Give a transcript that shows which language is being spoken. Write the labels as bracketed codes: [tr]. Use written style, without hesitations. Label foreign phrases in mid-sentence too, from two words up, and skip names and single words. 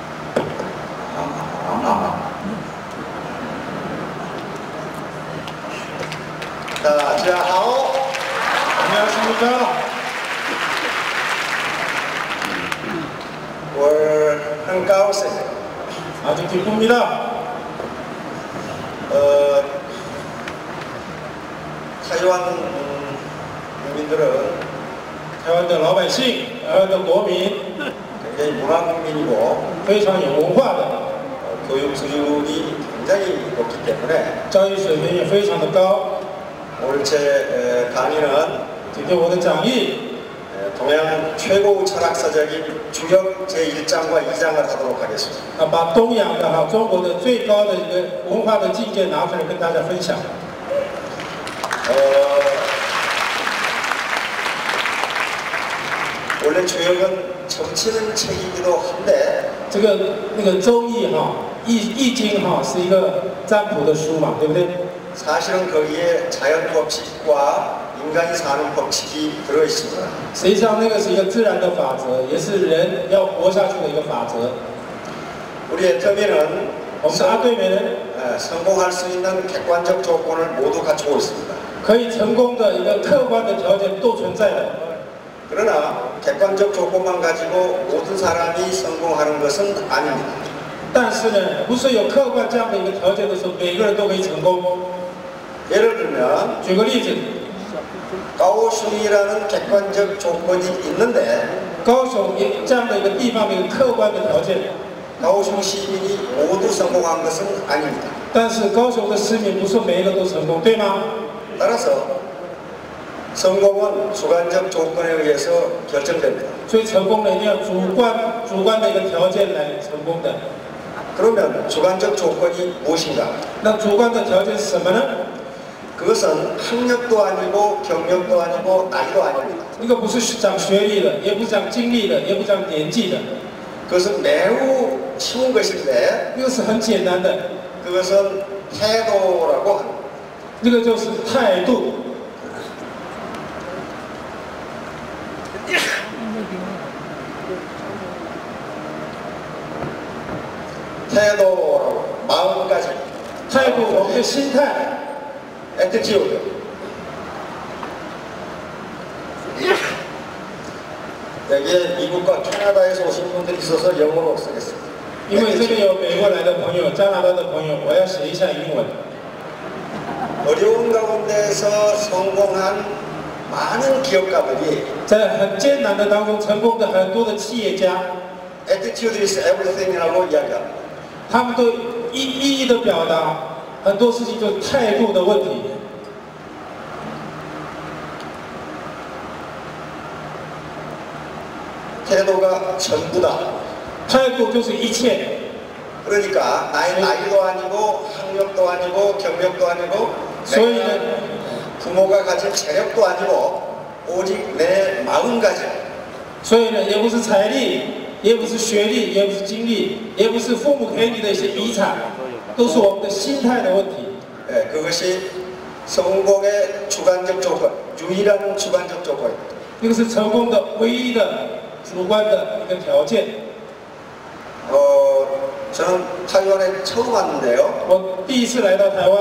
[zh] 大家好， [ko] 안녕하십니까? [zh] 我很高兴， [ko] 아주 기쁩니다. 台湾국민들은 [zh] 台湾的老百姓，台湾的国民 [ko] 굉장히 문화 국민이고 [zh] 非常有文化的， [ko] 교육 수준이 굉장히 높기 때문에 [zh] 教育水平也非常的高。 [ko] 오늘 제 강의는 [zh] 今天我的讲义 [ko] 동양 최고 철학사적인 주역 제1장과 2장을 하도록 하겠습니다. [zh] 把东洋的中国的最高的一个文化的境界拿出来跟大家分享。 [ko] 원래 주역은 정치는 책이기도 한데 [zh] 这个那个周易易经是一个占卜的书嘛，对不对？ [ko] 사실은 거기에 자연 법칙과 인간이 사는 법칙이 들어 있습니다. [zh] 实际上那个是一个自然的法则，也是人要活下去的一个法则。 [ko] 우리 애터미는 [zh] 我们的阿对美人 [ko] 성공할 수 있는 객관적 조건을 모두 갖추고 있습니다. [zh] 可以成功的一个客观的条件都存在的。 [ko] 그러나 객관적 조건만 가지고 모든 사람이 성공하는 것은 아닙니다. [zh] 但是呢，不是有客观这样的一个条件的时候，每个人都可以成功。 [ko] 예를 들면 [zh] 举个例子， [ko] 가오슝이라는 객관적 조건이 있는데 [zh] 高雄这样的一个地方的一个客观的条件， [ko] 가오슝 시민이 모두 성공한 것은 아닙니다. [zh] 但是高雄的市民不是每一个都成功，对吗？ [ko] 따라서 성공은 주관적 조건에 의해서 결정됩니다. [zh] 所以成功呢，一定要主观的一个条件来成功的。 [ko] 그러면 주관적 조건이 무엇인가? [zh] 那主观的条件是什么呢？ [ko] 그것은 학력도 아니고 경력도 아니고 나이도 아닙니다. [zh] 一个不是讲学历的，也不是讲经历的，也不是讲年纪的， [ko] 그것은 매우 쉬운 것인데 [zh] 这个是很简单的， [ko] 그것은 태도라고 합니다. [zh] 这个就是态度。 [ko] 태도라고 마음가짐, [zh] 态度，我们的心态， attitude. [ko] 여기에 미국과 캐나다에서 오신 분들이 있어서 영어로 쓰겠습니다. [zh] 因为这边有美国来的朋友、加拿大的朋友，我要写一下英文。 [ko] 어려운 가운데서 성공한 많은 기업가들이 [zh] 在很艰难的当中成功的很多的企业家， [en] attitude is everything [ko] 이라고 이야기합니다. [zh] 他们都一一的表达很多事情就是态度的问题。 [ko] 태도가 전부다. [zh] 态度就是一切， [ko] 그러니까 나이도 아니고 학력도 아니고 경력도 아니고 [zh] 所以呢， [ko] 부모가 가진 재력도 아니고 오직 내 마음가짐. [zh] 所以呢，也不是财力，也不是学历，也不是经历，也不是父母给你的一些遗产，都是我们的心态的问题。 [ko] 그것이 성공의 주관적 조건, 유일한 주관적 조건입니다. [zh] 这个是成功的唯一的主观的一个条件。 [ko] 저는 타이완에 처음 왔는데요. [zh] 我第一次来到台湾，